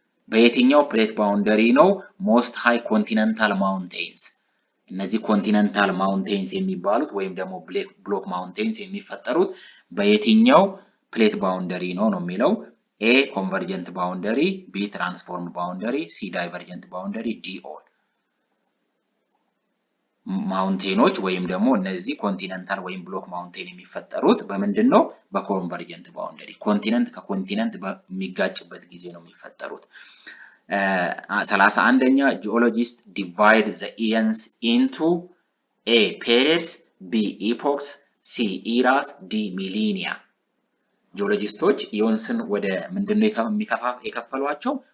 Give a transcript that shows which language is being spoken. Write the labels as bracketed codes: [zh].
[am] በየትኛው ፕሌት ባውንደሪ ነው [en] most high continental mountains [am] እነዚህ ኮንቲነንታል ማውንቴንስ የሚባሉት ወይም ደግሞ ብሎክ ማውንቴንስ የሚፈጠሩት በየትኛው ፕሌት ባውንደሪ ነው የሚለው? [en] A convergent boundary, B transformed boundary, C divergent boundary, D all. [am] ማውንቴኖች ወይም ደግሞ እነዚህ ኮንቲነንታል ወይም ብሎክ ማውንቴን የሚፈጠሩት በምንድን ነው? በኮንቨርጀንት ባውንደሪ ኮንቲነንት ከኮንቲነንት በሚጋጭበት ጊዜ ነው የሚፈጠሩት። 31ኛ [en] geologists divide the eons into A periods, B epochs, C eras, D millennia. [am] ጂኦሎጂስቶች ኢዮንስን ወደ ምንድነው የከፈሏቸው?